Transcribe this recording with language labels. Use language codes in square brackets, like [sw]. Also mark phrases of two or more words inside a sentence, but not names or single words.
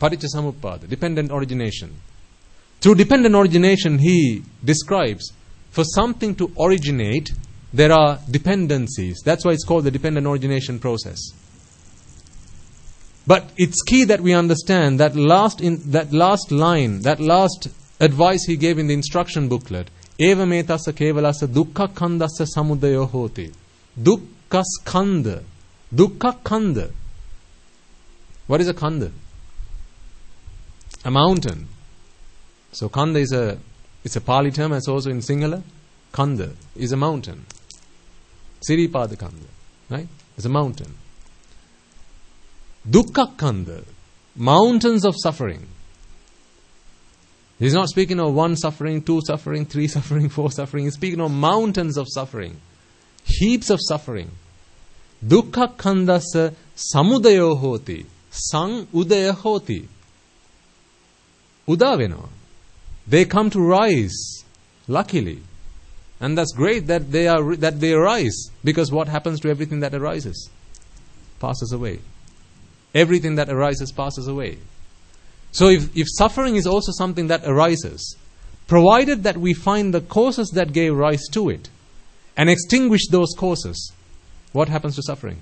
[en] Paticca dependent origination. Through dependent origination, he describes, for something to originate, there are dependencies. That's why it's called the dependent origination process. But it's key that we understand that last line, that last advice he gave in the instruction booklet. [pi] Eva metassa kevalassa dukkha khandassa samudayo hoti. Dukkha skandha. Dukkha khandha. [en] What is a khandha? A mountain. So khandha it's a Pali term, as also in Sinhala. Khandha is a mountain. Siripada khandha, right? It's a mountain. [pi] Dukkha khandha, [en] mountains of suffering. He's not speaking of one suffering, two suffering, three suffering, four suffering. He's speaking of mountains of suffering, heaps of suffering. [pi] Dukkha khandasa samudayo hoti, sang udaya hoti. Udaveno. [en] They come to rise, luckily. And that's great that they arise, because what happens to everything that arises? Passes away. Everything that arises passes away. So if suffering is also something that arises, provided that we find the causes that gave rise to it and extinguish those causes, what happens to suffering?